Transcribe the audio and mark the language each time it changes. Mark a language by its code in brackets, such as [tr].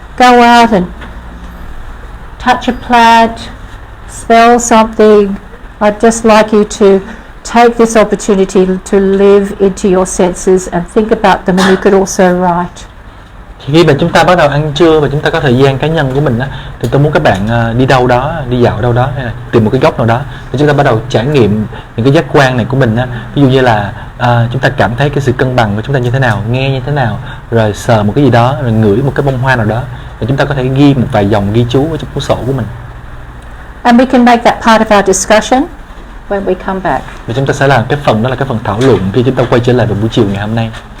[en] Go out and touch a plant, smell something. I'd just like you to take this opportunity to live into your senses and think about them, and you could also write. [vi] Khi mà chúng ta bắt đầu ăn trưa và chúng ta có thời gian cá nhân của mình á, thì tôi muốn các bạn đi đâu đó, đi dạo đâu đó, hay là tìm một cái góc nào đó để chúng ta bắt đầu trải nghiệm những cái giác quan này của mình á. Ví dụ như là chúng ta cảm thấy cái sự cân bằng của chúng ta như thế nào, nghe như thế nào, rồi sờ một cái gì đó, rồi ngửi một cái bông hoa nào đó, và chúng ta có thể ghi một vài dòng ghi chú ở trong cuốn sổ của mình. [en] And we can make that part of our discussion when we come back. [vi] Và chúng ta sẽ làm cái phần đó là cái phần thảo luận khi chúng ta quay trở lại vào buổi chiều ngày hôm nay.